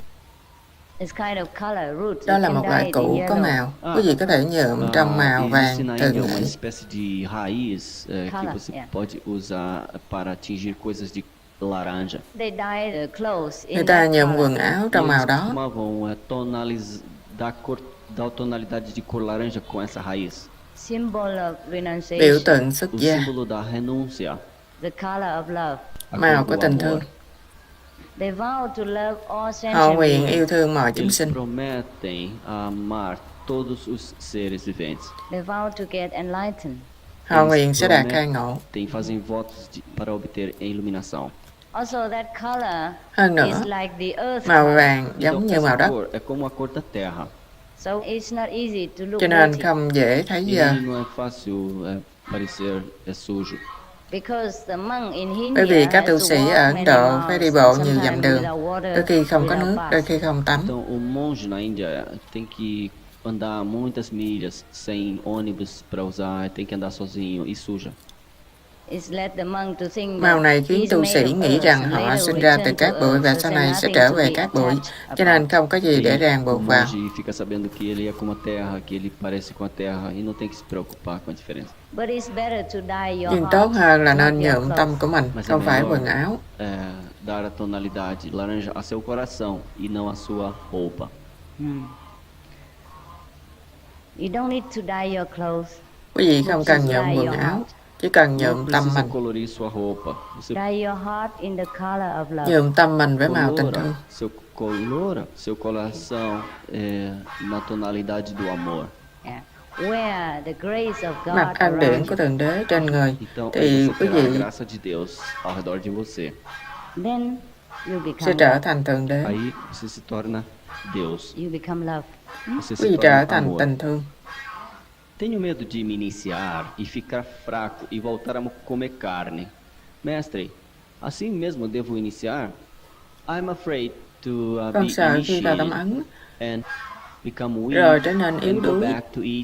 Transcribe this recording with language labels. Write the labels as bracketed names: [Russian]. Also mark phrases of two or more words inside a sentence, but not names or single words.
[Vietnamese] Đó là một loại củ có màu. Quý vị có thể nhuộm trong màu vàng [Portuguese] existe na [Vietnamese] từ [Portuguese] Índia uma [Vietnamese] nghệ. [Portuguese] espécie de raiz que você pode usar para atingir coisas de laranja. [Vietnamese] Người ta nhuộm quần áo trong màu đó. [Portuguese] Costumavam dar tonalidade de cor laranja com essa raiz. [Vietnamese] Biểu tượng xuất [Portuguese] O [Vietnamese] gia, [Portuguese] símbolo da renúncia. A [Vietnamese] màu [Portuguese] cor [Vietnamese] của [Portuguese] do [Vietnamese] tình [Portuguese] amor. [Vietnamese] thương. Họ nguyện yêu thương mọi chúng [Portuguese] Eles [Vietnamese] sinh. [Portuguese] prometem amar todos os seres viventes. [Vietnamese] Họ nguyện sẽ đạt khai ngộ. [Portuguese] Fazem votos para obter iluminação. [Vietnamese] Hơn nữa, màu vàng giống như màu đất, [Portuguese] cor é como a cor da terra. [Vietnamese] cho nên không dễ thấy [Portuguese] E [Vietnamese] dơ. [Portuguese] não é fácil parecer sujo. [Vietnamese] Bởi vì các tu sĩ ở Ấn Độ phải đi bộ nhiều dặm đường, đôi khi không có nước, đôi khi không tắm. [Portuguese] Então, o monge na Índia tem que andar muitas milhas sem ônibus para usar, tem que andar sozinho e suja. [Vietnamese] Màu này khiến tu sĩ nghĩ rằng họ sinh ra từ cát bụi và sau này sẽ trở về cát bụi, cho nên không có gì để ràng [Portuguese] O [Vietnamese] buộc vào. [Portuguese] monge fica sabendo que ele é como a terra, que ele parece com a terra e não tem que se preocupar com a diferença. [Vietnamese] Nhưng tốt hơn là nên nhuộm tâm của mình, [Portuguese] Mas é [Vietnamese] không phải [Portuguese] melhor, [Vietnamese] quần áo. [Portuguese] dar a tonalidade laranja a seu coração e não a sua roupa. [Vietnamese] Quý vị không cần nhuộm quần áo, chỉ cần [Portuguese] Não [Vietnamese] nhuộm tâm [Portuguese] precisa [Vietnamese] mình. [Portuguese] colorir sua roupa. Você [Vietnamese] Nhuộm tâm mình với màu tình thương. [Portuguese] colora seu coração na tonalidade do amor. [Vietnamese] Mặc ân điển của Thượng Đế trên người, [Portuguese] Então, [Vietnamese] thì [Portuguese] você [Vietnamese] quý [Portuguese] terá a [Vietnamese] vị [Portuguese] graça de Deus ao redor de você. [Vietnamese] sẽ trở thành Thượng Đế. [Portuguese] Aí você se torna Deus. Você [Vietnamese] Quý [Portuguese] se [Vietnamese] vị trở [Portuguese] torna [Vietnamese] thành [Portuguese] amor. [Vietnamese] tình thương. [Portuguese] Tenho medo de me iniciar e ficar fraco e voltar a comer carne. Mestre, assim mesmo devo iniciar? [English] I'm afraid to [Vietnamese] Con [English] be [Vietnamese] sợ khi vào tâm [English] initiated [Vietnamese] ấn, [English] and become [Vietnamese] rồi [English] weak [Vietnamese] trở nên yếu [English] and go [Vietnamese] đuối, [English] back to eat